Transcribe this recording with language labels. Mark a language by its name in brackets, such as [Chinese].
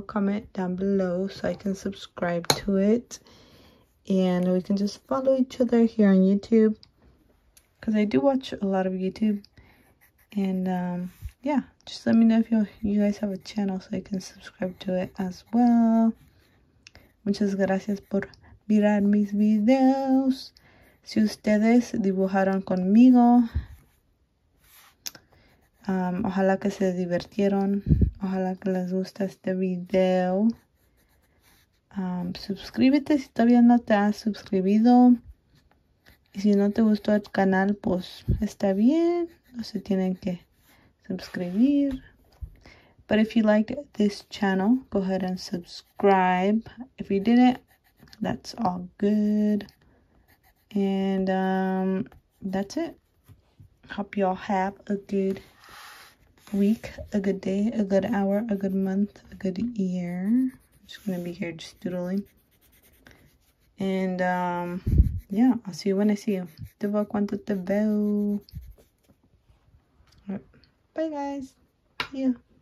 [English] Comment down below so I can subscribe to it. And we can just follow each other here on YouTube. Because I do watch a lot of YouTube. And yeah, just let me know if you guys have a channel so I can subscribe to it as well. [Spanish] Muchas gracias por mirar mis videos. Si ustedes dibujaron conmigo, ojalá que se divirtieron, ojalá que les guste este video. Suscríbete si todavía no te has suscribido. Y si no te gustó el canal, pues está bien, no se tienen que suscribir. [English] But if you liked this channel, go ahead and subscribe. If you didn't, that's all good. And that's it. Hope y'all have a good week, a good day, a good hour, a good month, a good year. I'm just gonna be here just doodling. And yeah, I'll see you when I see you. [Spanish] Te veo cuando te veo. [English] Bye guys. See ya.